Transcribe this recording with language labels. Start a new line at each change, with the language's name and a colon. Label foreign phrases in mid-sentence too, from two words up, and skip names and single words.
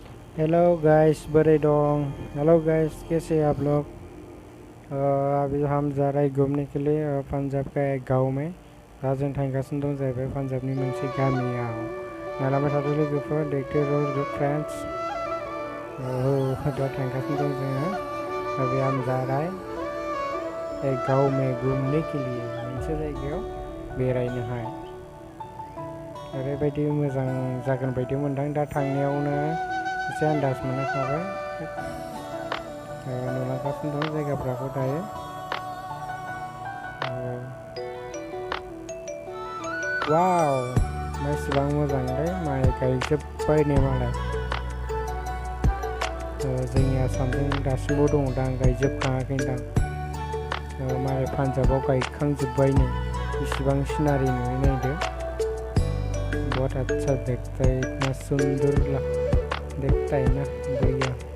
English: hello guys,
Bodo: बोरै दं?
English: hello guys,
Hindi: कैसे हैं आप लोग? अभी हम जा रहे हैं घूमने के लिए पंजाब का एक गांव में।
Bodo: दा जों थांगासिनो दं जाहैबाय पान्जाबनि मोनसे गामियाव। नालाबाय थादो लोगोफोर,
Hindi: देखते रहो फ्रेंड्स।
Bodo: दा थांगासिनो दं जोङो।
Hindi: अभी हम जा रहा है एक गांव में घूमने के लिए,
Bodo: मोनसे जायगायाव बेरायनोहाय। ओरैबायदि मोजां जागोन बायदि मोनदां, दा थांनायावनो एसे आन्दाज मोनखाबाय। नुलांगासिनो दं जायगाफ्राखौ दायो। वाव, बेसेबां मोजांलै, माइ गायजोब्बाय नै मालाय। जोंनि आसामजों दासिमबो दङ दां, गायजोबखाङाखैदां। मालाय पान्जाबाव गायखांजोब्बायनो। बेसेबां सिनारि नुयो नायदो।
Hindi: बहुत अच्छा देखता है, इतना सुंदर देखता है ना भैया।